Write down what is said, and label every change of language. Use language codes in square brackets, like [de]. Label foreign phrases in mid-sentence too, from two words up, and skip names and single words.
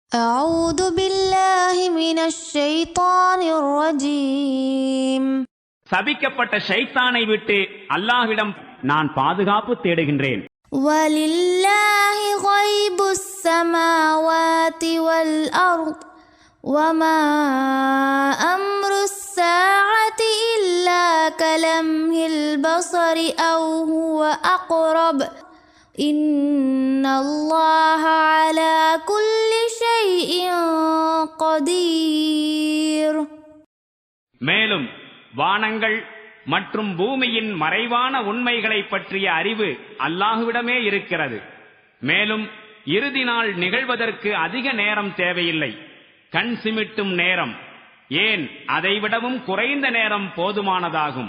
[ar] أعوذ بالله من الشيطان الرجيم. [ta] சபிக்கப்பட்ட ஷைத்தானை விட்டு அல்லாஹ்விடம் நான் பாதுகாப்பு தேடுகின்றேன். [ar] ولله غيب السماوات والأرض وما أمر الساعة إلا كلمح البصر أو هو أقرب إن الله على كل شيء قدير. [ta] மேலும் வானங்கள் மற்றும் பூமியின் மறைவான உண்மைகளை பற்றிய அறிவு அல்லாஹ்விடமே இருக்கிறது. மேலும் இறுதி நாள் நிகழ்வதற்கு அதிக நேரம் தேவையில்லை. கண் சிமிட்டும் நேரம், ஏன் அதைவிடவும் குறைந்த நேரம் போதுமானதாகும்.